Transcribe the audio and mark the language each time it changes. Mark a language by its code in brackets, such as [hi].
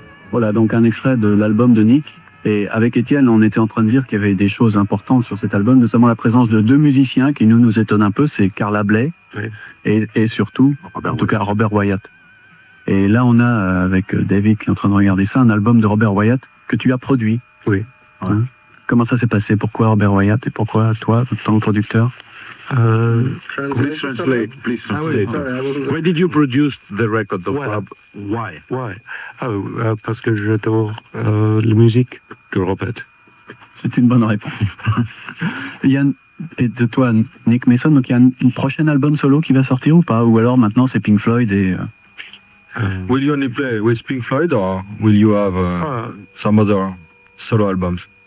[fr] Voilà, donc un extrait de l'album de Nick. Et avec Étienne, on était en train de dire qu'il y avait des choses importantes sur cet album, notamment la présence de 2 musiciens qui nous étonnent un peu, c'est Carla Bley et surtout, Robert Wyatt. Et là, on a, avec David qui est en train de regarder ça, un album de Robert Wyatt que tu as produit. Oui. Hein? Comment ça s'est passé? Pourquoi Robert Wyatt et pourquoi toi, ton producteur? [en] Please translate. Why did you produce the record of Bob? Why? [fr] Parce que j'adore la musique de Robert. C'est une bonne réponse. Yann, et de toi, Nick Mason, donc il y a un prochain album solo qui va sortir ou pas? Ou alors maintenant c'est Pink Floyd et... [en] Will you only play with Pink Floyd or will you have some other solo albums?